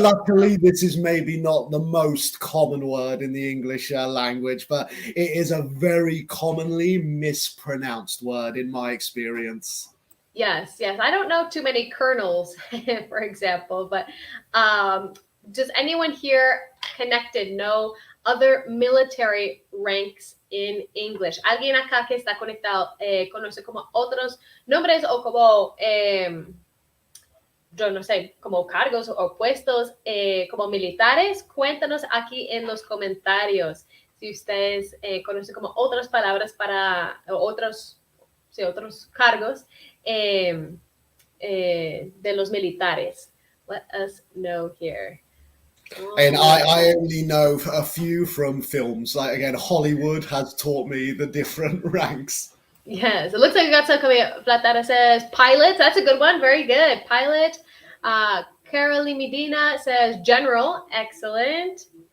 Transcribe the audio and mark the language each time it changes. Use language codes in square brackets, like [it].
[en] luckily, this is maybe not the most common word in the English language, but it is a very commonly mispronounced word in my experience. yes, yes. I don't know too many colonels, for example, but does anyone here connected know other military ranks in English? [es] ¿Alguien acá que está conectado conoce como otros nombres o como yo no sé, como cargos o puestos como militares? Cuéntanos aquí en los comentarios si ustedes conocen como otras palabras para otros, sí, otros cargos de los militares. [en] Let us know here. And I only know a few from films. Like, again, Hollywood has taught me the different ranks. Yes, it looks like we got some coming up. Platara says pilot. That's a good one. Very good. Pilot. Carolee Medina says general. Excellent.